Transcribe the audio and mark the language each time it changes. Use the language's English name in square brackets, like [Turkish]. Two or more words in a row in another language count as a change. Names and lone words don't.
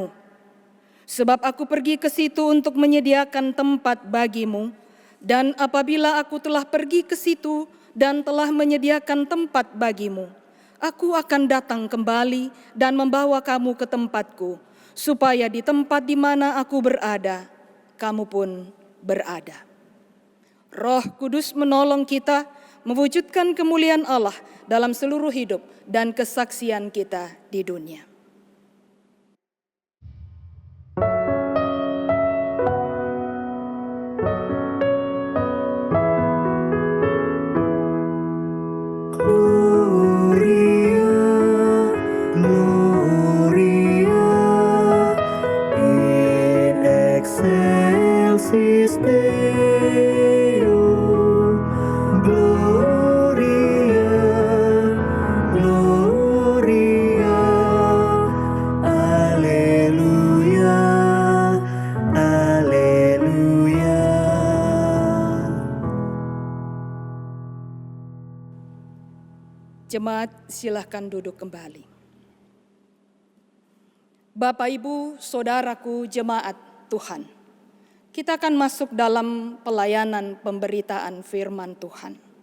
[Indonesian] Sebab aku pergi ke situ untuk menyediakan tempat bagimu, dan apabila aku telah pergi ke situ dan telah menyediakan tempat bagimu, aku akan datang kembali dan membawa kamu ke tempatku, supaya di tempat di mana aku berada, kamu pun berada." Roh Kudus menolong kita mewujudkan kemuliaan Allah dalam seluruh hidup dan kesaksian kita di dunia. [Latin] Gloria, Gloria, in excelsis Deo. Gloria, Gloria, Alleluia, Alleluia. [Indonesian] Jemaat, silahkan duduk kembali. Bapak, Ibu, Saudaraku, jemaat Tuhan, kita akan masuk dalam pelayanan pemberitaan firman Tuhan.